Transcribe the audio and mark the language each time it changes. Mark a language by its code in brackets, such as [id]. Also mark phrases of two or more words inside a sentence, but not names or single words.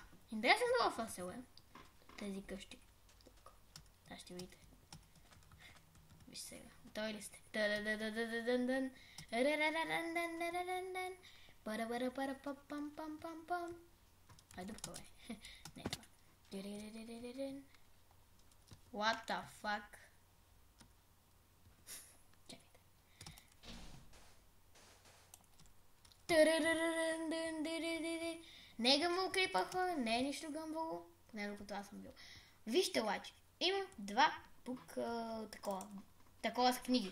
[bg] Интересно това това село е. Тези къщи. Сега ще видите. Виж сега. Готови ли сте? Айде това е. Не това. [en] What the fuck? [bg] Не е гъмвало крипа, хора, не е нищо гъмвало, поне докато аз съм бил. Вижте обаче, имам два такова с книги.